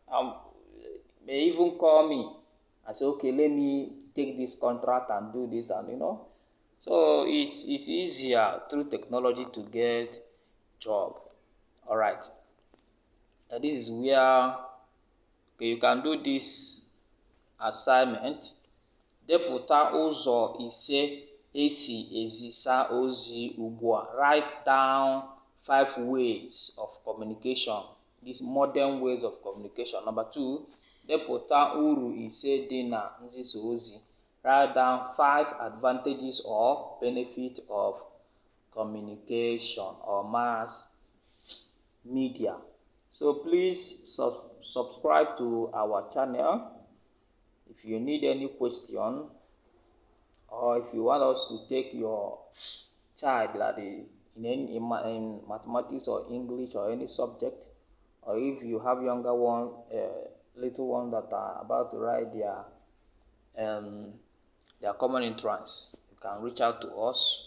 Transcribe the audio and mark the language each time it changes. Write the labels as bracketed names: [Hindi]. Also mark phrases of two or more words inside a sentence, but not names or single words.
[English] May even call me and say, okay, let me take this contract and do this, and So it's easier through technology to get job. All right. This is where you can do this assignment. [Igbo] Depụta ụzọ 5 esi ezisa ozi ugbu a. [English] Write down 5 ways of communication, these modern ways of communication. Number 2, [Igbo] depụta uru 5 dị na nzisa ozi. [English] Write down 5 advantages or benefits of communication or mass media. So please subscribe to our channel. If you need any question, or if you want us to take your child in mathematics or English or any subject, or if you have younger one, little one that are about to write their common entrance, you can reach out to us.